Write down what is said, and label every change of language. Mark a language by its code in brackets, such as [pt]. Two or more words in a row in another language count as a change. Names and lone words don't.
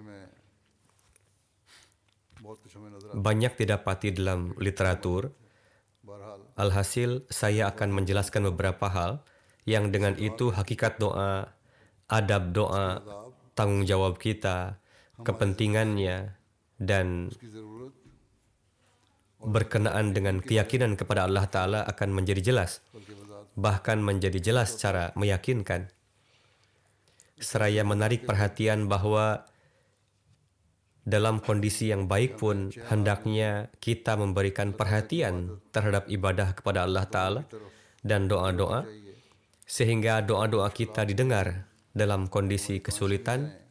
[id] Banyak didapati dalam literatur. Alhasil, saya akan menjelaskan beberapa hal yang dengan itu hakikat doa, adab doa, tanggung jawab kita, kepentingannya, dan [ur] اس کی ضرورت [id] berkenaan dengan keyakinan kepada Allah Ta'ala akan menjadi jelas, [ur] بلکہ وضاحت [id] bahkan menjadi jelas secara meyakinkan. Seraya menarik perhatian bahwa dalam kondisi yang baik pun hendaknya kita memberikan perhatian terhadap ibadah kepada Allah Ta'ala dan doa-doa, sehingga doa-doa kita didengar dalam kondisi kesulitan.